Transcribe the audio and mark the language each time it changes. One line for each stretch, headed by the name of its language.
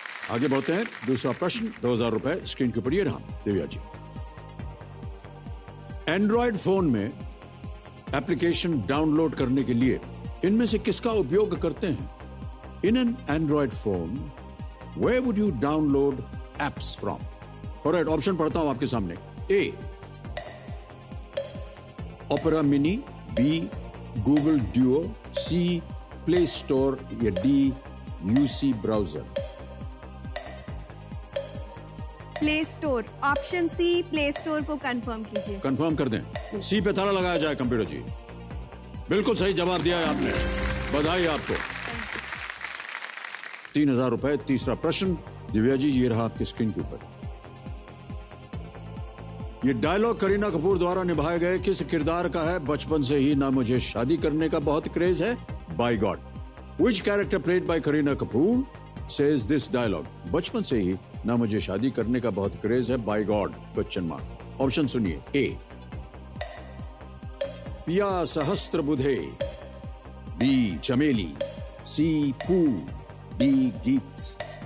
Hindi: आगे बढ़ते हैं। दूसरा प्रश्न 2000 रुपए स्क्रीन के ऊपर ये रहा। दिव्या जी, एंड्रॉयड फोन में एप्लीकेशन डाउनलोड करने के लिए इनमें से किसका उपयोग करते हैं?
English: In an Android phone Where would you download apps from? Alright,
Hindi: option पढ़ता हूं आपके सामने.
English: A. Opera Mini. B. Google Duo. C. Play Store. या D. UC Browser. Play store.
Hindi: Option C play store को कंफर्म कीजिए. Confirm कर दें. सी पे ताला लगाया जाए कंप्यूटर जी. बिल्कुल सही जवाब दिया है आपने. बधाई आपको. 3,000 रुपए. तीसरा प्रश्न. दिव्या जी, ये रहा आपकी स्क्रीन के ऊपर. ये डायलॉग करीना कपूर द्वारा निभाए गए किस किरदार का है? बचपन से ही ना मुझे शादी करने का बहुत क्रेज है.
English: By God. Which character played by Kareena Kapoor says this dialogue?
Hindi: बचपन से ही ना मुझे शादी करने का बहुत क्रेज है. Bye God question mark. Option सुनिए. ए. पिया सहस्त्रबुधे. बी. चमेली. सी. पू. डी. गीत.